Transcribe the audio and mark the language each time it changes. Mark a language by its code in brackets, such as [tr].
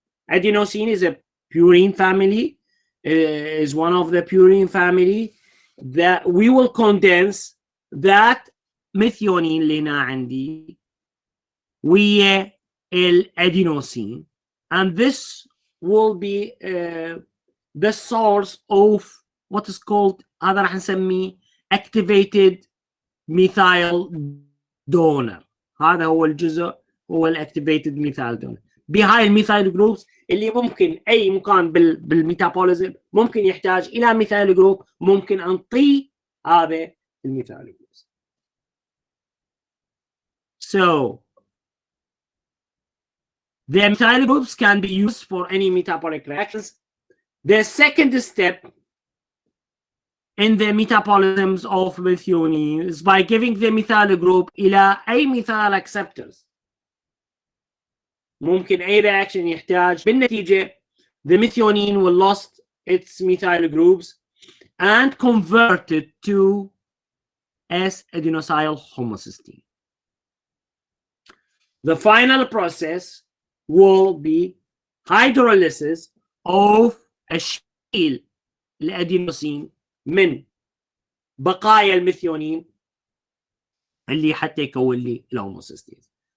[en] Adenosine is a purine family, is one of the purine family that we will condense that methionine [ar] اللي هنا عندي ويا الأدينوسين, [en] and this will be the source of what is called, [ar] هذا راح نسميه [en] activated methyl donor. [ar] هذا هو الجزء، هو الاكتيفيتد ميثايل دونر. بهاي الميثايل جروبس اللي ممكن اي مكان بالميتابوليزم ممكن يحتاج الى ميثايل جروب، ممكن نعطيه هذا الميثايل جروبس. [en] So the methyl groups can be used for any metabolic reactions. The second step in the metabolisms of methionine is by giving the methyl group [ar] إلى أي [en] methyl acceptors. [ar] ممكن أي [en] reaction [ar] يحتاج بالنتيجة [en] the methionine will lost its methyl groups and convert it to S-adenosyl homocysteine. The final process will be hydrolysis of [ar] الشيل الأدينوسين من بقايا الميثيونين اللي حتى يكون لي الهوموسيستينز.